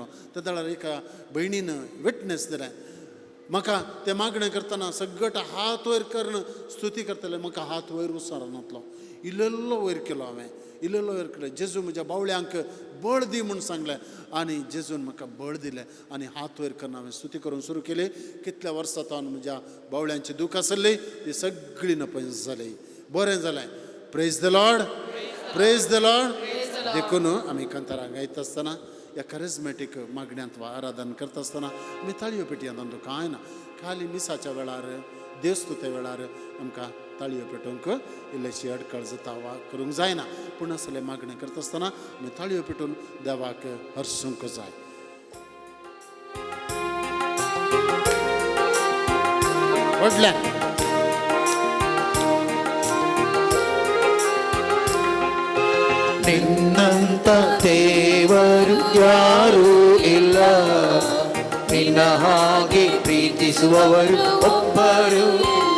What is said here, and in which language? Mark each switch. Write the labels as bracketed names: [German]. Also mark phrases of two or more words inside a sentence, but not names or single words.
[Konkani] त्या वेळार एका भयणीन विटनेस दिलें. म्हाका तें मागणें करतना सगळट हात वयर करून स्तुती करतले, म्हाका हात वयर उसरनातलो. इल्लो वयर केलो हांवें, इल्लो वयर केलो. जेजू म्हज्या बावळ्यांक बळ दी म्हूण सांगलें आनी जेजून म्हाका बळ दिलें आनी हात वयर करून हांवें स्तुती करून सुरू केली. कितल्या वर्सां तावन म्हज्या बावळ्यांची दूख आसली ती सगळी नपयस जाली. बरें जालें. [English] Praise the Lord, praise the Lord. [Konkani] देखून आमी कांतारां गायता आसतना ह्या करिझमॅटीक मागण्यांत वा आराधन करता आसतना आमी ताळयो पेटया तांचो कांय ना. खाली मिसाच्या वेळार देवस्तुते वेळार आमकां ताळयो पेटोवंक इल्लीशी अडखळ जाता वा करूंक जायना. पूण असले मागणें करता आसतना आमी ताळयो पेटोवन देवाक हर्सूंक जाय. व्हडल्यान [Kannada] ನಿನ್ನಂತ ದೇವರು ಯಾರೂ ಇಲ್ಲ, ನಿನ್ನ ಹಾಗೆ ಪ್ರೀತಿಸುವವರು ಒಬ್ಬರು ಇಲ್ಲ.